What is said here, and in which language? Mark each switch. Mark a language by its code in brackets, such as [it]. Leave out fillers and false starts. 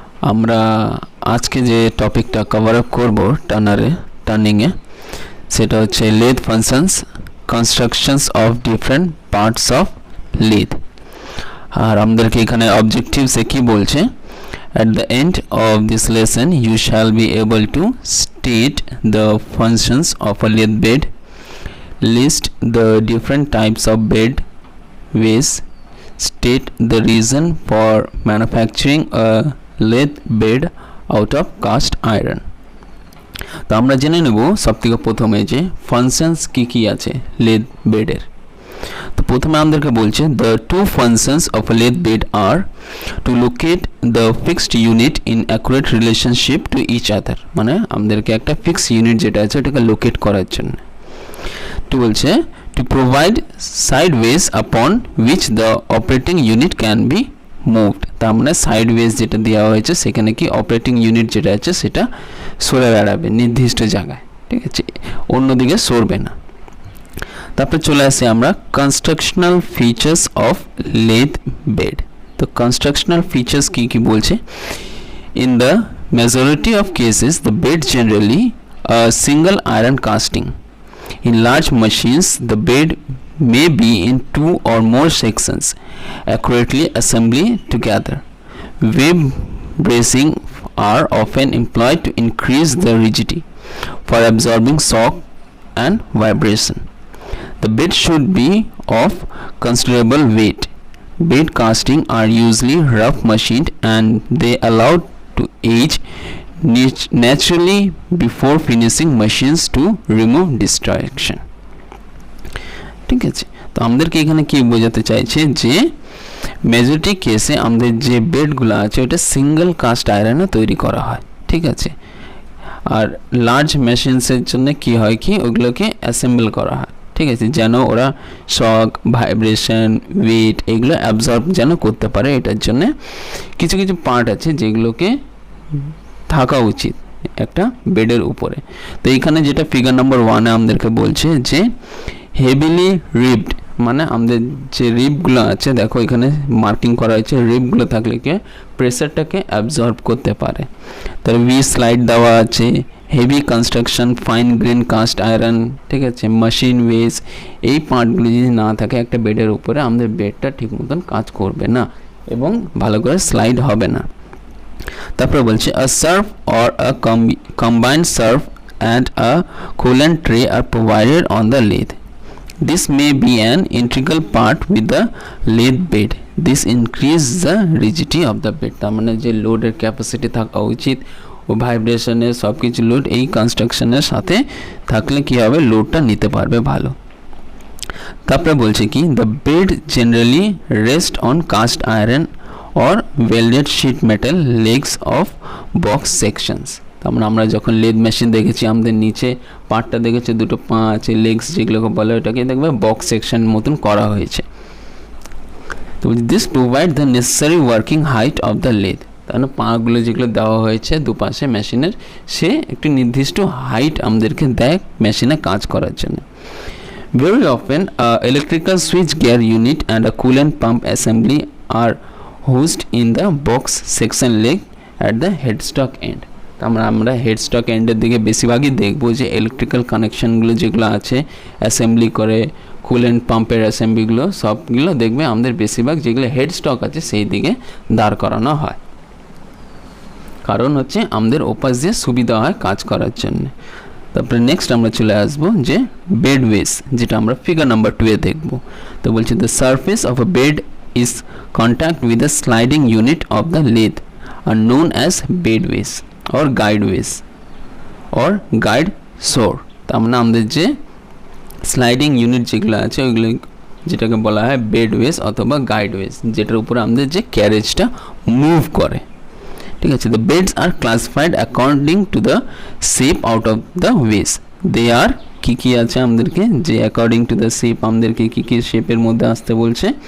[bn] আমরা আজকে যে টপিকটা কভার আপ করব টার্নিংয়ে সেটা হচ্ছে লেথ functions, constructions of different parts of লেথ। আর আমাদেরকে এখানে অবজেক্টিভসে কি বলছে, [en] at the end of this lesson you shall be able to state the functions of a lathe bed, list the different types of bed ways, state the reason for manufacturing a lathe bed out of cast iron. [bn] তো আমরা জেনে নেব সবথেকে প্রথমে যে functions কি আছে লেথ বেডের। তো প্রথমে আমাদেরকে বলছে [en] the two functions of a lathe bed are to locate the fixed unit in accurate relationship to each other, [bn] মানে আমাদেরকে একটা ফিক্সড ইউনিট যেটা আছে ওটাকে লোকেট করার জন্য। তো বলছে [en] to provide sideways upon which the operating unit can be moved, [bn] তার মানে সাইডওয়েজ যেটা দেওয়া হয়েছে সেখানে কি অপারেটিং ইউনিট যেটা আছে সেটা সরে বেড়াবে নির্দিষ্ট জায়গায়, ঠিক আছে, অন্যদিকে সরবে না। তারপরে চলে আসি আমরা কনস্ট্রাকশনাল ফিচার্স অফ লেথ বেড। তো কনস্ট্রাকশনাল ফিচার্স কি বলছে, [en] In the majority of cases the bed generally single iron casting. In large machines, the bed may be in two or more sections, accurately assembled together. Web bracing are often employed to increase the rigidity for absorbing shock and vibration. The bed should be of considerable weight. Bed casting are usually rough machined and they allowed to age naturally before finishing machines to remove distraction. [bn] ঠিক আছে, তো আমাদেরকে এখানে কি বোঝাতে চাইছে যে majority কেসে আমাদের যে বেডগুলো আছে ওটা সিঙ্গেল কাস্ট আয়রনে তৈরি করা হয়, ঠিক আছে। আর লার্জ মেশিনসের জন্য কি হয় কি ওগুলোকে অ্যাসেম্বল করা হয়, ঠিক আছে, যেন ওরা শক, ভাইব্রেশন, ওয়েট এগুলো অ্যাবজর্ব যেন করতে পারে। এটার জন্য কিছু কিছু পার্ট আছে যেগুলোকে থাকা উচিত একটা বেডের উপরে। তো এখানে যেটা ফিগার নাম্বার 1-এ আমাদেরকে বলছে যে হেভিলি রিবড, মানে আমাদের যে রিবগুলো আছে দেখো এখানে মার্কিং করা হয়েছে, রিবগুলো থাকলে কি প্রেসারটাকে অ্যাবজর্ব করতে পারে। তার ভি স্লাইড দেওয়া আছে, heavy construction, fine grain cast iron, ঠিক আছে, মেশিন ওয়েজ, এই পার্টগুলো যদি না থাকে একটা বেডের উপরে আমাদের বেডটা ঠিক মতন কাজ করবে না এবং ভালো করে স্লাইড হবে না। তারপরে বলছে [en] a surf or a combined surf and a coolant tray are provided on the lathe. This may be an integral part with the lathe bed. This increases the rigidity of the bed. [bn] তার মানে যে লোডের capacity থাকা উচিত ও ভাইব্রেশনের সব কিছু load এই কনস্ট্রাকশনের সাথে থাকলে কি হবে, লোডটা নিতে পারবে ভালো। তারপরে বলছে কি [en] the bed generally rest on cast iron or welded sheet metal legs of box sections. [bn] তার মানে আমরা যখন লেদ মেশিন দেখেছি আমাদের নিচে পার্টটা দেখেছি দুটো পা আছে, লেগস যেগুলোকে বলে ওটাকে দেখবে বক্স সেকশন মতন করা হয়েছে। তো [en] this provide the necessary working height of the lathe, [bn] তার মানে পাগুলো যেগুলো দেওয়া হয়েছে দুপাশে মেশিনের সে একটি নির্দিষ্ট হাইট আমাদেরকে দেয় মেশিনে কাজ করার জন্য। [en] Very often electrical switch gear unit and a coolant pump assembly are housed in the box section leg at the headstock end. [bn] আমরা হেডস্টক এন্ডের দিকে বেশিরভাগই দেখবো যে ইলেকট্রিক্যাল কানেকশনগুলো যেগুলো আছে অ্যাসেম্বলি করে, কুলেন্ট পাম্পের অ্যাসেম্বলিগুলো সবগুলো দেখবে আমাদের বেশিরভাগ যেগুলো হেডস্টক আছে সেই দিকে দাঁড় করানো হয়, কারণ হচ্ছে আমাদের ওপাশ দিয়ে সুবিধা হয় কাজ করার জন্য। তারপরে নেক্সট আমরা চলে আসবো যে বেড ওয়েস, যেটা আমরা ফিগার নাম্বার 2-এ দেখবো। তো বলছি [en] The surface of a bed is contact with the sliding unit of the lathe are known as bedways or guideways or guide shore. [bn] তার মানে আমাদের যে স্লাইডিং ইউনিট যেগুলো আছে ওইগুলো যেটাকে বলা হয় বেডওয়েজ অথবা গাইডওয়েজ, যেটার উপরে আমাদের যে ক্যারেজটা মুভ করে, ঠিক আছে। [en] The beds are classified according to the shape out of the ways. [bn] দে আর কি আছে আমাদেরকে যে অ্যাকর্ডিং টু দ্য শেপ আমাদেরকে কি শেপের মধ্যে আসতে বলছে।